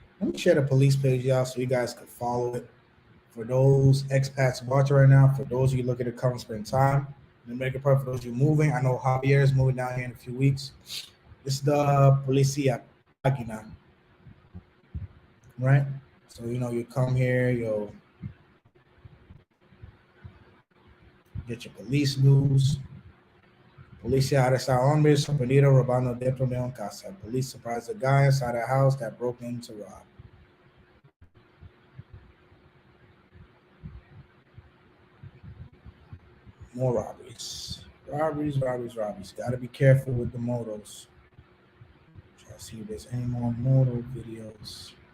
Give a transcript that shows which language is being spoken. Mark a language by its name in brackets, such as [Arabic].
[English] Let me share the police page, y'all, so you guys can follow it. For those expats watching right now, for those of you looking to come and spend time in the Dominican Republic, for those of you moving, I know Javier is moving down here in a few weeks. This is the Policia máquina, right? So you come here, you'll get your police news. [Spanish] Policía arresta hombres sorprendido robando dentro de una casa. [English] Police surprised a guy inside a house that broke in to rob. More robberies. Robberies. Gotta be careful with the motos. Try to see if there's any more moto videos.